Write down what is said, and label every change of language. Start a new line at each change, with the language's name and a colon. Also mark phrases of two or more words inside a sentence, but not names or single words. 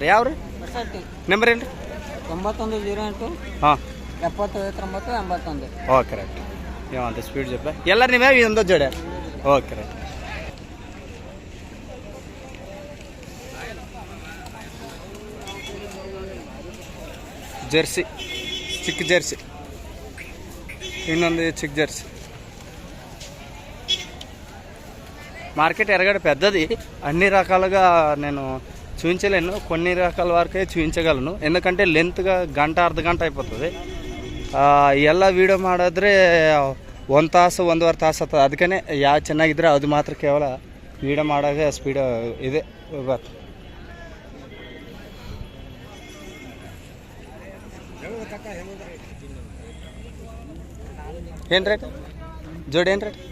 Kannada: ಯಾವ್ರಿ ನಂಬರ್ ಏನ್ರಿ? 9108 ಹಾಂ 70
English: okay right.
Kannada: ಅಂತ ಸ್ಪೀಡ್ ಜೊತೆ ಎಲ್ಲ ನೀವೇ ಇದೊಂದು ಜೋಡಿ?
English: okay right.
Telugu: జెర్సీ, చిక్ జెర్సీ, ಇನ್ನೊಂದು చిక్ జెర్సీ. మార్కెట్ ఎరగడ పెద్దది. అన్ని రకాలుగా నేను చూపించలేను, కొన్ని రకాల వరకే చూపించగలను. ఎందుకంటే లెంత్గా
Kannada: ಗಂಟ ಅರ್ಧ ಗಂಟೆ అయిపోతుంది. ಎಲ್ಲ ವೀಡಿಯೋ ಮಾಡಿದ್ರೆ 1 ತಾಸು 1.5 ತಾಸು ಆಗ್ತದೆ. ಅದಕ್ಕೆ ಯಾವ ಚೆನ್ನಾಗಿದ್ರೆ ಅದು ಮಾತ್ರ ಕೇವಲ ವೀಡಿಯೋ ಮಾಡೋಕ್ಕೆ ಸ್ಪೀಡ್ ಇದೆ ಬರ್ತದೆ. ಏನು ರೇಟ್ ಜೋಡಿ? ಏನು ರೇಟ್?